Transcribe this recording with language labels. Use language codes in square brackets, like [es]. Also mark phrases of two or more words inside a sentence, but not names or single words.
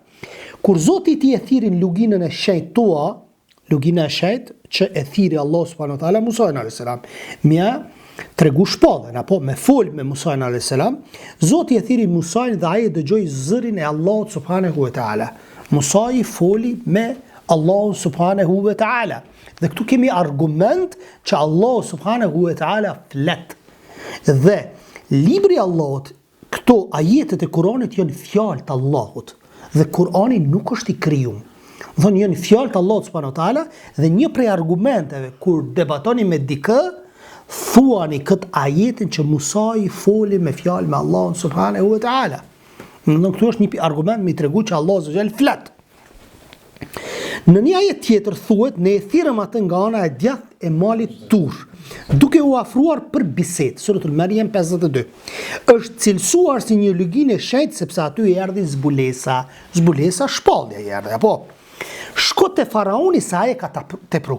[sq] Kur Zoti i e thirrin luginën e shenjtë tua, lugina e shenjtë që e thiri [ar] الله سبحانه وتعالى [sq] Musa [ar] عليه السلام, [sq] mja tregu shpallën, apo me fol me Musa [ar] عليه السلام, [sq] Zoti e thiri Musa dhe ai dëgjoi zërin e [ar] الله سبحانه وتعالى. [sq] Musa i foli me [ar] الله سبحانه وتعالى. [sq] Dhe këtu kemi argument që [ar] الله سبحانه وتعالى [sq] flet. Dhe libri Allahut, këto ajetet e Kuranit janë fjalë të Allahut. Dhe Kurani nuk është i krijuar. Thonë janë fjalë të Allahut [ar] سبحانه وتعالى [sq] dhe një prej argumenteve kur debatoni me dikë, thuani këtë ajetin që Musa i foli me fjalë me [ar] الله سبحانه وتعالى. [sq] Në këtu është një argument me i tregu që [ar] الله سبحانه وتعالى [sq] flet. Në një ajet tjetër thuhet, ne e thirrëm atë nga ana e djathtë e malit Tur, duke u afruar për bisedë. Suratul Maryam 52. Është cilësuar si një luginë e shenjtë sepse aty erdhi zbulesa. Zbulesa shpallja erdhi, apo. Shko te faraoni se ai ka tepru.